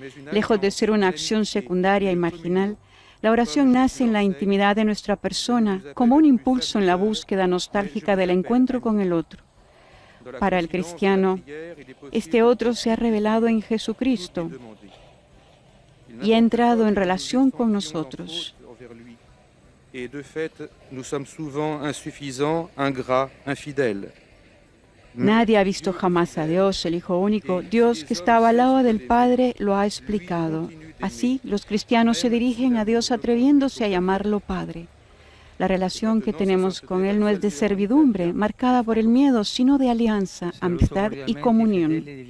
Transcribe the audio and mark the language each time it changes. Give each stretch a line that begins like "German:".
Spanish: Lejos de ser una acción secundaria y marginal, la oración nace en la intimidad de nuestra persona, como un impulso en la búsqueda nostálgica del encuentro con el otro. Para el cristiano, este otro se ha revelado en Jesucristo y ha entrado en relación con nosotros.
French: Et de fait, nous sommes souvent insuffisants, ingrats, infidèles.
Spanish: Nadie ha visto jamás a Dios, el Hijo único. Dios que estaba al lado del Padre lo ha explicado. Así, los cristianos se dirigen a Dios atreviéndose a llamarlo Padre. La relación que tenemos con Él no es de servidumbre, marcada por el miedo, sino de alianza, amistad y comunión.